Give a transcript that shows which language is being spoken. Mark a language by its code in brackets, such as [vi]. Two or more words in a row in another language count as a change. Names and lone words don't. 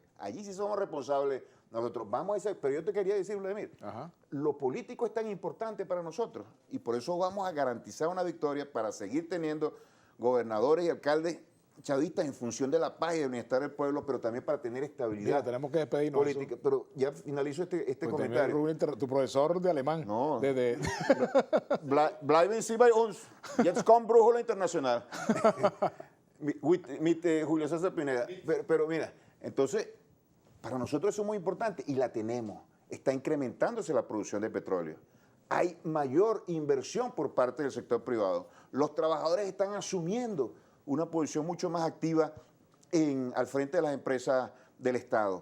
[es] Allí sí somos responsables nosotros. Vamos a ese, pero yo te quería decir, Vladimir, lo político es tan importante para nosotros y por eso vamos a garantizar una victoria para seguir teniendo gobernadores y alcaldes chavistas en función de la paz y del bienestar del pueblo, pero también para tener estabilidad. Mira, tenemos que despedirnos. Política. Pero ya finalizo este comentario. Tu profesor de alemán. No. [de] Bleiben Sie bei uns. Jetzt kommt Brújula Internacional. Julio César Pineda. [es] Pero mira, entonces, para nosotros eso es muy importante y la tenemos. Está incrementándose la producción de petróleo. Hay mayor inversión por parte del sector privado. Los trabajadores están asumiendo una posición mucho más activa al frente de las empresas del Estado.